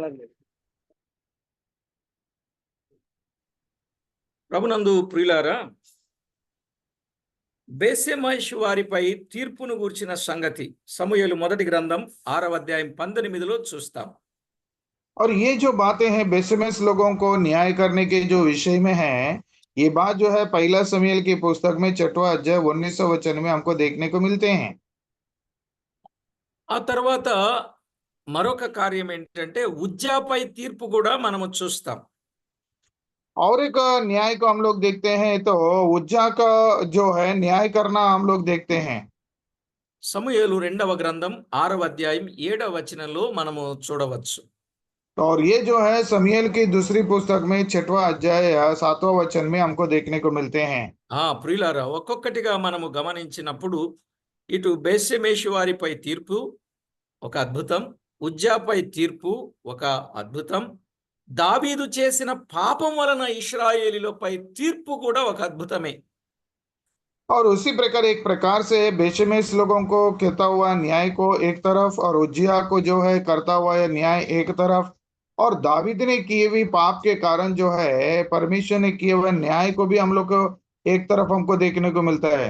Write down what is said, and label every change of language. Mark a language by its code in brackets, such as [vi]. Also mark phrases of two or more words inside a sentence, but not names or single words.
[te] ప్రభునందు ప్రియులారా, బేసెమషు వారిపై తీర్పును గూర్చిన సంగతి సమూయేలు మొదటి గ్రంథం 6వ అధ్యాయం 19లో చూస్తాం. [hi] और ये जो बातें हैं बेसमेस लोगों को न्याय करने के जो विषय में है, ये बात जो है पहला समूएल की पुस्तक में 6वां अध्याय 19 वचन में हमको देखने को मिलते हैं। [te] ఆ తర్వాత మరొక కార్యం ఏంటంటే ఉజ్జాపై తీర్పు కూడా మనము చూస్తాం. [hi] और एक न्याय को हम लोग देखते हैं, तो उज्जा का जो है न्याय करना हम लोग देखते हैं। [te] సమూయేలు 2వ గ్రంథం 6వ అధ్యాయం 7వ వచనంలో మనము చూడవచ్చు. [hi] और ये जो है समूएल की दूसरी पुस्तक में 6वां अध्याय 7वां वचन में हमको देखने को मिलते हैं। [te] ప్రియులారా, ఒక్కొక్కటిగా మనము గమనించినప్పుడు ఇటు బేసెమేషు వారిపై తీర్పు ఒక అద్భుతం, ఉజ్జాపై తీర్పు ఒక అద్భుతం, దావీదు చేసిన పాపం వలన ఇశ్రాయేలీలపై తీర్పు కూడా ఒక అద్భుతమే. [hi] और उसी प्रकार एक प्रकार से बेशमेश लोगों को कहता हुआ न्याय को एक तरफ, और उज्जिया को जो है करता हुआ यह न्याय एक तरफ, और दावीद ने किए हुए पाप के कारण जो है परमेश्वर ने किए हुए न्याय को भी हम लोग को एक तरफ हमको देखने को मिलता है।